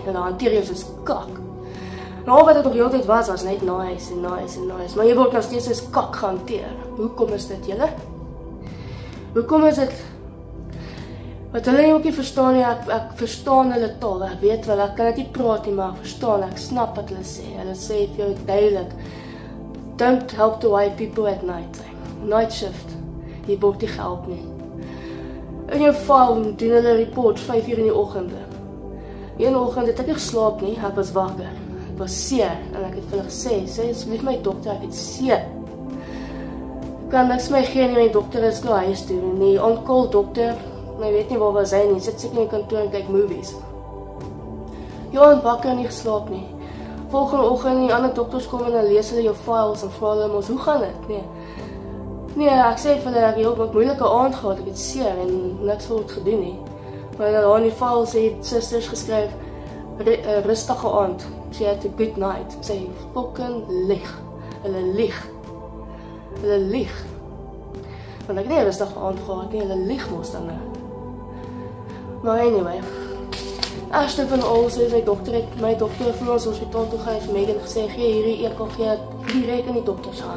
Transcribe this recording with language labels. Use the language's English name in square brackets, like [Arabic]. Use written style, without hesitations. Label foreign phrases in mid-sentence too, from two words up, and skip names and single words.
[Afrikaans] Hulle hanteer jou soos kak. Nou wat dit nog heeltyd was net nice. Maar jy word nog steeds soos kak gehanteer. Hoekom is dit, julle? Hoekom is dit? Wat hulle ook nie verstaan nie, ek verstaan hulle taal, ek weet wel, ek kan dit nie praat nie, maar ek verstaan, ek snap wat hulle sê. Hulle sê vir jou duidelik, [English] don't help the white people at night. Night shift, [Afrikaans] jy word nie gehelp nie. In jou file doen hulle report 5 uur in die oggende. Een oggend het ek nie geslaap nie, ek was wakker. Ek was seer, en ek het vir hulle gesê asseblief my dokter, ek het seer. Kan niks my gee nie, my dokter is nou huis toe, en die on-call dokter, ek weet nie waar was hy nie, sit seker in die kantoor en kyk movies. Ja, en wakker en nie geslaap nie. Volgende oggend die ander dokters kom en dan lees hulle jou files en vra hulle ons, hoe gaan dit? Nee, ek sê vir hulle, ek het ook 'n moeilike aand gehad, ek het seer en niks word gedoen nie. Maar dan in die files het sisters geskryf, rustige aand, [English] she had a good night. [Afrikaans] Sê, fucking lieg. Hulle lieg. Want ek het nie 'n rustige aand gehad nie, hulle lieg mos dan nou. Maar anyway, eerste van al, so my dokter vir ons hospitaal toe gaan, het Megan gesê, gee hierdie EKG direk in die dokters hand.